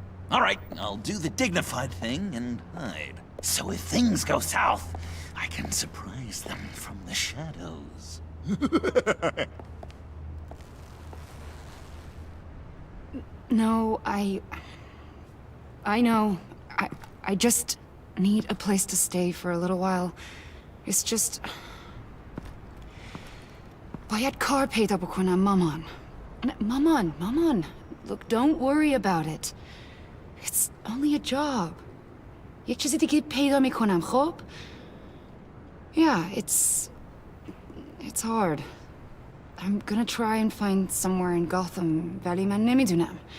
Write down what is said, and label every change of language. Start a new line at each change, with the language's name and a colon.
English: All right, I'll do the dignified thing and hide. So if things go south, I can surprise them from the shadows. No, I know. I just need a place to stay for a little while. It's just...
Persian: باید کار پیدا بکنم مامان. Maman.
English: Look, don't worry about it. It's only a job.
Persian: یک چیزی دیگه پیدا میکنم، خب؟
English: Yeah, it's hard. I'm gonna try and find somewhere in Gotham,
Persian: ولی من نمیدونم.